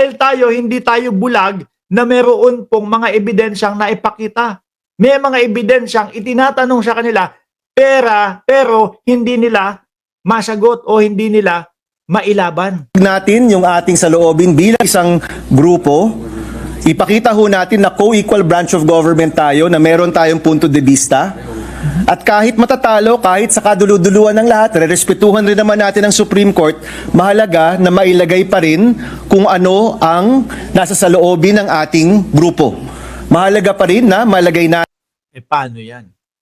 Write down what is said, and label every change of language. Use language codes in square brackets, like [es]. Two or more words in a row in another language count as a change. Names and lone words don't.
[tl] Dahil tayo, hindi tayo bulag, na meron pong mga ebidensyang naipakita. May mga ebidensyang itinatanong sa kanila, pero hindi nila masagot o hindi nila mailaban. Natin yung ating saloobin bilang isang grupo, ipakita ho natin na [en] co-equal branch of government [tl] tayo, na meron tayong [es] punto de vista. [tl] At kahit matatalo, kahit sa kaduluduluan ng lahat, rerespetuhan rin naman natin ang Supreme Court, mahalaga na mailagay pa rin kung ano ang nasa saloobin ng ating grupo. Mahalaga pa rin na malagay na Paano yan?